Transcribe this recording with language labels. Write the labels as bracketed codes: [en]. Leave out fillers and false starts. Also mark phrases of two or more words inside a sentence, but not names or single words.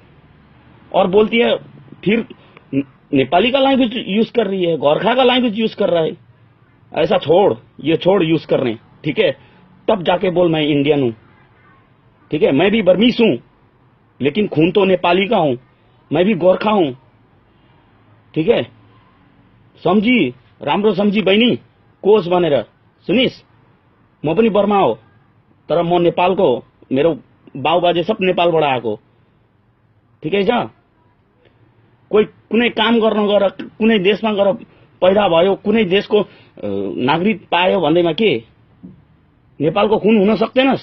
[hi] और बोलती है फिर नेपाली का लैंग्वेज यूज कर रही है, गोरखा का लैंग्वेज यूज कर रहा है। ऐसा छोड़, ये छोड़ यूज करने। ठीक है, तब जाके बोल मैं इंडियन हूं। ठीक है, मैं भी बर्मीस हूं, लेकिन खून तो नेपाली का हूं। मैं भी गोरखा हूं। ठीक है, [ne] सम्झी, राम्रो सम्झी बहिनी। कोस बनेर सुनिस, म पनि बर्मा हो, तर म नेपालको, मेरो बाउबाजे सब नेपालबाट आएको। ठिकै छ? कोही कुनै काम गर्न गएर कुनै देशमा गएर पैदा भयो, कुनै देशको नागरिक पायो भन्दैमा के नेपालको खून हुन सक्दैनस्?